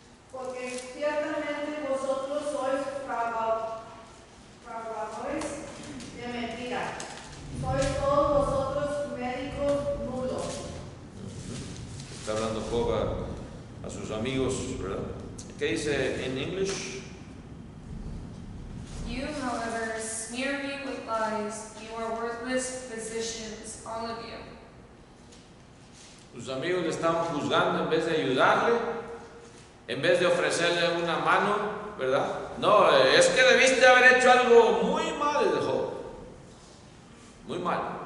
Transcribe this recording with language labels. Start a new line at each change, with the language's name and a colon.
Spanish: Porque ciertamente vosotros sois fraguadores de mentira. Sois todos vosotros médicos nulos. Está hablando Job a sus amigos, ¿verdad? ¿Qué dice en English?
English: You, however, smear me with lies. You are worthless physicians, all of you.
Spanish: Sus amigos le estaban juzgando en vez de ayudarle, en vez de ofrecerle una mano, ¿verdad? No, es que debiste haber hecho algo muy mal, Job. Muy mal.